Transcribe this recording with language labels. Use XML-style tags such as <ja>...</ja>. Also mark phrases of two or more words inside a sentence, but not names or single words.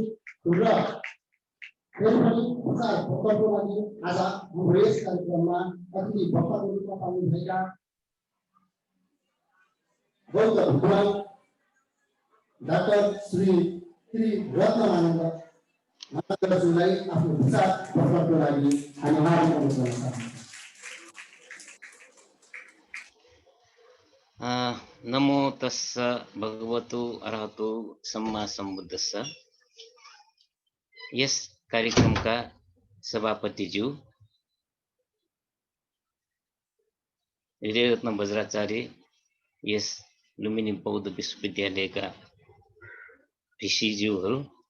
<ne>र फेरि पनि प्रकल्पको लागि आज हाम्रो यस कार्यक्रममा अतिथि वक्ताको रूपमा पाउनुभएका बौद्ध विद्वान डाक्टर श्री रत्नमानन्द महाराजलाई आफ्नो विचार प्रकटको लागि हामी हार्दिक अनुरोध गर्न चाहन्छौँ।</ne> <pi>नमो तस्स भगवतो अरहतो सम्मा सम्बुद्धस्स।</pi> <ne>यस कार्यक्रमका सभापतिज्यू हृदयरत्न वज्राचार्य, यस लुम्बिनी बौद्ध विश्वविद्यालयका भिसीज्यूहरू,</ne>